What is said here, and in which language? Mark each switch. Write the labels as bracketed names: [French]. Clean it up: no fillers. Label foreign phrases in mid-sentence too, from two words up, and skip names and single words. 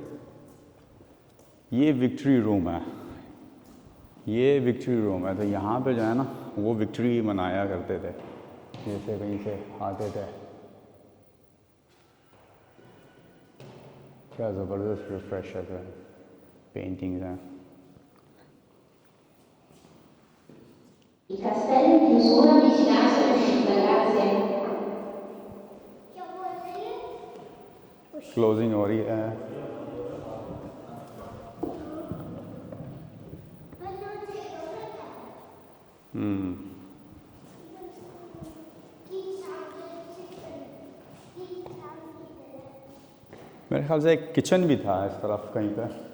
[Hindi] ये विक्ट्री रूम है, ये विक्ट्री रूम है। तो यहाँ पे जो है ना वो विक्ट्री मनाया करते थे। जैसे कहीं से आते थे। क्या ज़बरदस्त रिफ्रेशर है, पेंटिंग्स हैं। [Italian] I castelli in chiusura vicinanza all'uscita, grazie. [Hindi] क्या बोल रही है? क्लोजिंग हो रही है। मेरे ख्याल से एक किचन भी था इस तरफ कहीं पे।